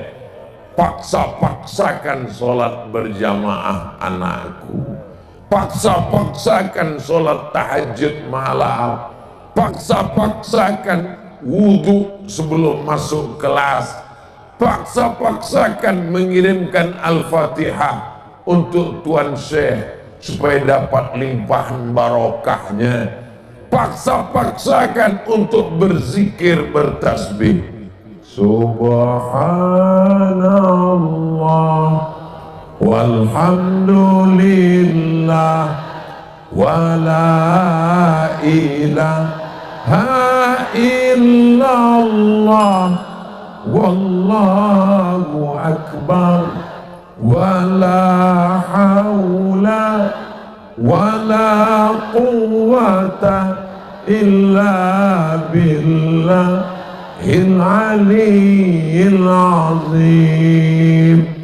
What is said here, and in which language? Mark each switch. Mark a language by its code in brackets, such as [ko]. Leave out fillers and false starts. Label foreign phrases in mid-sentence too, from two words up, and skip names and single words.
[id] Paksa-paksakan sholat berjamaah anakku, paksa-paksakan sholat tahajud malam, paksa-paksakan wudhu sebelum masuk kelas, paksa-paksakan mengirimkan Al-Fatihah untuk Tuan Syekh supaya dapat limpahan barokahnya, paksa-paksakan untuk berzikir, bertasbih. [ar] سبحان الله والحمد لله ولا إله إلا الله والله أكبر ولا حول ولا قوة إلا بالله العلي العظيم.